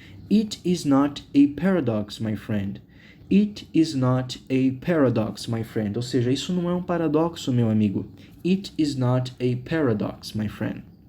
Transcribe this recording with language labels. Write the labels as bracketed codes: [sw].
[en] It is not a paradox, my friend. It is not a paradox, my friend. [pt] Ou seja, isso não é um paradoxo, meu amigo. [en] It is not a paradox, my friend.